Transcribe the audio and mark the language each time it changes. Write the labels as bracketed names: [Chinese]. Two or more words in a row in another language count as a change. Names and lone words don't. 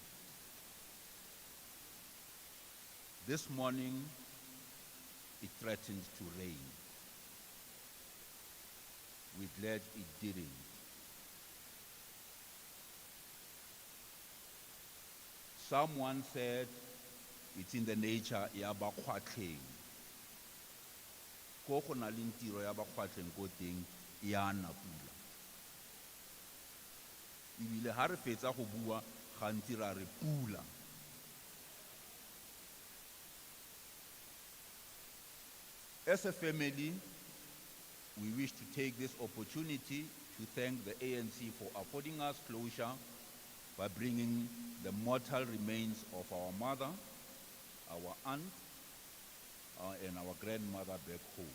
[English] This morning, it threatens to rain. We're glad it didn't. Someone said it's in the nature [Tswana] ya bakgwatleng. Ko go na le tiro ya bakgwatleng ko teng ya na pula. Ebile ha re fetsa go bua gantsi ra re pula. [English] As a family, we wish to take this opportunity to thank the ANC for affording us closure by bringing the mortal remains of our mother, our aunt, and our grandmother back home.